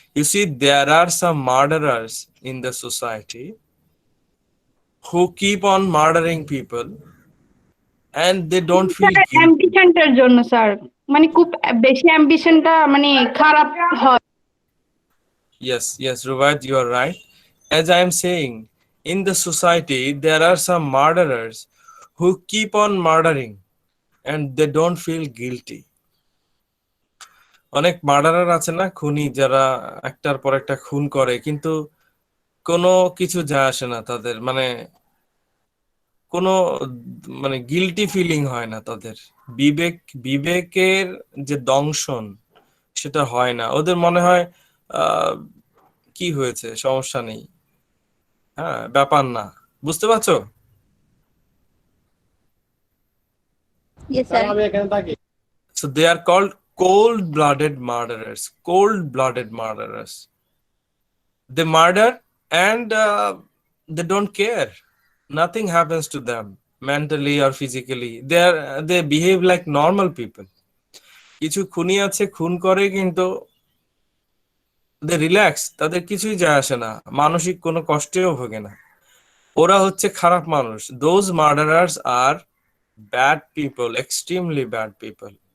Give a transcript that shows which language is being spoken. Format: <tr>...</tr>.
<en>You see, there are some murderers in the society who keep on murdering people and they don't feel guilty.</en> <bn>অ্যাম্বিশনটার জন্য sir, মানে খুব বেশি অ্যাম্বিশনটা মানে খারাপ হয়।</bn> <en>Yes, Rubaiyat, you are right. As I am saying, in the society, there are some murderers who keep on murdering and they don't feel guilty.</en> <bn>অনেক murderer আছে না, খুনি, যারা একটার পর একটা খুন করে কিন্তু কোনো কিছু যায় আসে না তাদের, মানে কোনো মানে গিল্টি ফিলিং হয় না তাদের। বিবেকের যে দংশন সেটা হয় না, ওদের মনে হয় কি হয়েছে, সমস্যা নেই, হ্যাঁ ব্যাপার না। বুঝতে পারছো?</bn> <en>Yes, sir. So they are called cold-blooded murderers. Cold-blooded murderers. They murder and they don't care. Nothing happens to them mentally or physically. They behave like normal people.</en> <bn>কিছু খুনি আছে, খুন করে কিন্তু</bn> <en>they relax,</en> <bn>তাদের কিছুই যায় আসে না, মানসিক কোনো কষ্টেও ভোগে না। ওরা হচ্ছে খারাপ মানুষ।</bn> <en>Those murderers আর bad people, extremely bad people.</en>